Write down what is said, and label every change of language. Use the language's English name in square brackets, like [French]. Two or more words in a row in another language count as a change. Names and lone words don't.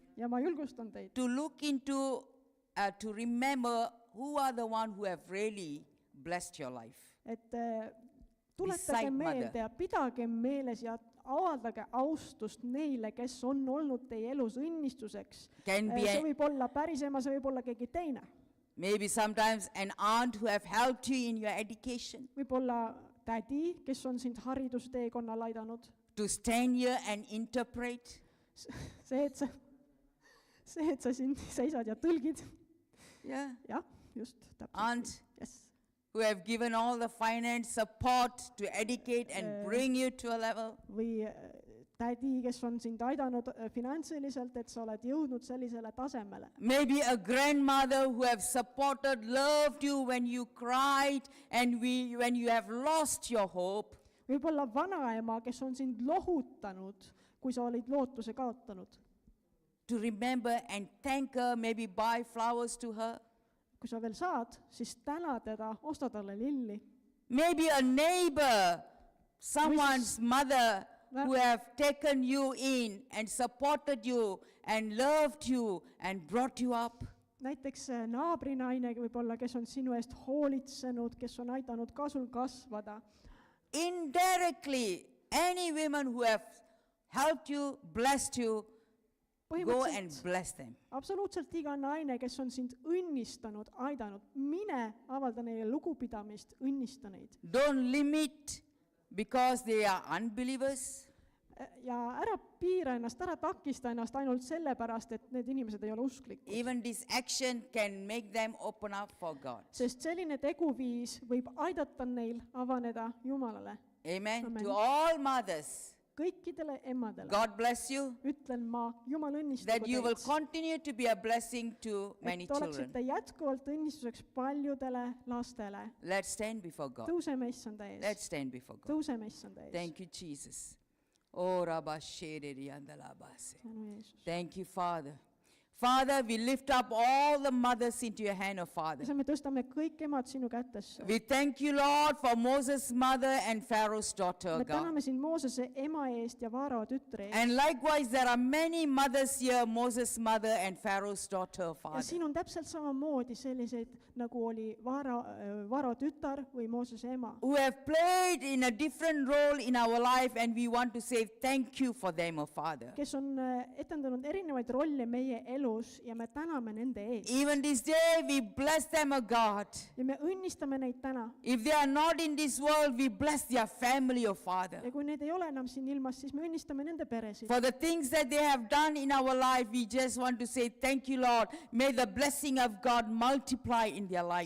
[Estonian] ja ma julgustan teid, [English] to look into, to remember who are the one who have really blessed your life. [Estonian] et tuletage [English] Beside [Estonian] meelde [English] mother. [Estonian] ja pidage meeles ja avaldage austust neile, kes on olnud teie elus õnnistuseks. [English] Can be [Estonian] see [English] a, [Estonian] võib olla päris ema, see võib olla keegi teine. [English] maybe sometimes an aunt who have helped you in your education, [Estonian] võib olla tädi, kes on sind haridusteekonnal aidanud. [English] to stand here and interpret. [Estonian] see, et sa siin seisad ja tõlgid. [English] Yeah. [Estonian] jah, just, täpselt. [English] Aunt Yes. who have given all the finance support to educate and bring you to a level. [Estonian] või tädi, kes on sind aidanud finantsiliselt, et sa oled jõudnud sellisele tasemele. [English] Maybe a grandmother who have supported, loved you when you cried and when you have lost your hope. [Estonian] võib-olla vanaema, kes on sind lohutanud, kui sa olid lootuse kaotanud. [English] To remember and thank her, maybe buy flowers to her. [Estonian] kui sa veel saad, siis täna teda, osta talle lilli. [English] Maybe a neighbor, someone's mother who have taken you in and supported you and loved you and brought you up. [Estonian] näiteks naabrinaine võib-olla, kes on sinu eest hoolitsenud, kes on aidanud ka sul kasvada. [English] Indirectly, any women who have helped you, blessed you, go and bless them. [Estonian] absoluutselt iga naine, kes on sind õnnistanud, aidanud, mine avalda neile lugupidamist, õnnista neid. [English] Don't limit because they are unbelievers. [Estonian] ja ära piira ennast, ära takista ennast ainult sellepärast, et need inimesed ei ole usklikud. [English] Even this action can make them open up for God. [Estonian] sest selline teguviis võib aidata neil avaneda Jumalale. [English] Amen. [Estonian] Amen. [English] To all mothers, [Estonian] kõikidele emadele [English] God bless you, [Estonian] ütlen ma, Jumal õnnistagu [English] that you will [Estonian] teid, [English] continue to be a blessing to many [Estonian] et oleksite [English] children. [Estonian] jätkuvalt õnnistuseks paljudele lastele. [English] Let's stand before God. [Estonian] tõuseme issanda ees, [English] Let's stand before God. [Estonian] tõuseme issanda ees. [English] Thank you, Jesus. Oh, Rabba Shederi Andalabase. [Estonian] tänu Jeesus. [English] Thank you, Father. Father, we lift up all the mothers into your hand, oh Father. [Estonian] me tõstame kõik emad sinu kätesse. [English] We thank you, Lord, for Moses' mother and Pharaoh's daughter, [Estonian] me [English] oh God. [Estonian] täname sind Moosese ema eest ja Vaarao tütre eest. [English] And likewise, there are many mothers here, Moses' mother and Pharaoh's daughter, oh [Estonian] ja [English] Father, [Estonian] siin on täpselt samamoodi selliseid, nagu oli Vaarao tütar või Moosese ema, [English] who have played in a different role in our life, and we want to say thank you for them, oh Father. [Estonian] kes on etendanud erinevaid rolle meie elus ja me täname nende eest. [English] Even this day, we bless them, oh God. [Estonian] ja me õnnistame neid täna. [English] If they are not in this world, we bless their family, oh Father. [Estonian] ja kui need ei ole enam siin ilmas, siis me õnnistame nende peresid. [English] For the things that they have done in our life, we just want to say thank you, Lord. May the blessing of God multiply in their lives.